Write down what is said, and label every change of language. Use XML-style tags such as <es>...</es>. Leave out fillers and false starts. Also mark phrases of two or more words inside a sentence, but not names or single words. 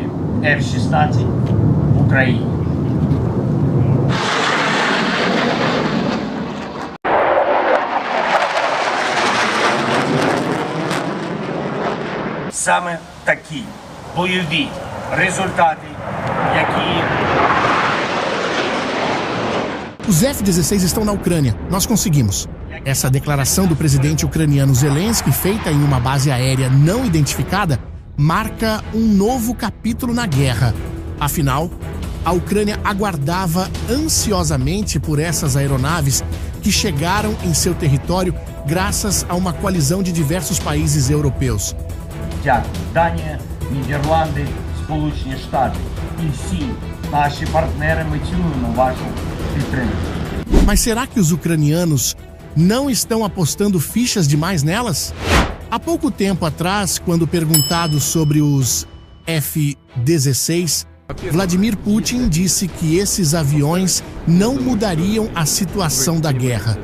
<uk>F-16 в Україні. Саме такі бойові результати, які...</uk> <pt>Os F-16 estão na Ucrânia. Nós conseguimos. Essa declaração do presidente ucraniano Zelensky, feita em uma base aérea não identificada, marca um novo capítulo na guerra. Afinal, a Ucrânia aguardava ansiosamente por essas aeronaves que chegaram em seu território graças a uma coalizão de diversos países europeus.</pt> <uk>Дякую. Данія, Нідерланди, Сполучені Штати і всі наші партнери, ми цінуємо вашу підтримку.</uk> <pt>Mas será que os ucranianos não estão apostando fichas demais nelas? Há pouco tempo atrás, quando perguntado sobre os F-16, Vladimir Putin disse que esses aviões não mudariam a situação da guerra.</pt>